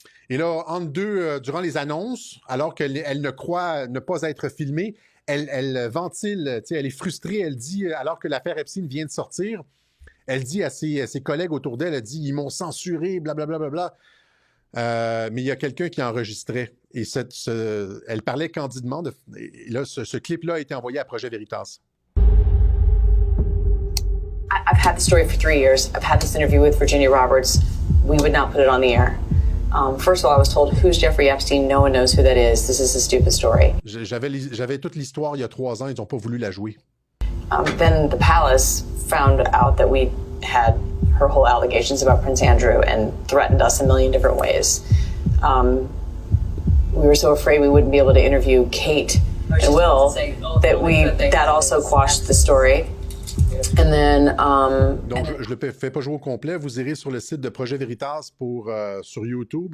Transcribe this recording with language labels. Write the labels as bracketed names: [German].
[French] Et là, entre deux, durant les annonces, alors qu'elle ne croit ne pas être filmée, elle ventile, elle est frustrée, elle dit, alors que l'affaire Epstein vient de sortir, elle dit à ses collègues autour d'elle, elle dit « Ils m'ont censuré, blablabla. Bla, bla, bla. » Mais il y a quelqu'un qui enregistrait. Et elle parlait candidement. Et là, ce clip-là a été envoyé à Projet Veritas. [English] I've had the story for 3 years. I've had this interview with Virginia Roberts. We would not put it on the air. First of all, I was told, who's Jeffrey Epstein? No one knows who that is. This is a stupid story. [French] J'avais toute l'histoire il y a 3 ans. Ils n'ont pas voulu la jouer. [English] Then the palace found out that we had her whole allegations about Prince Andrew and threatened us a million different ways. We were so afraid we wouldn't be able to interview Kate and Will that also quashed the story. And then, [French] donc, je ne le fais pas jouer au complet. Vous irez sur le site de Projet Veritas sur YouTube.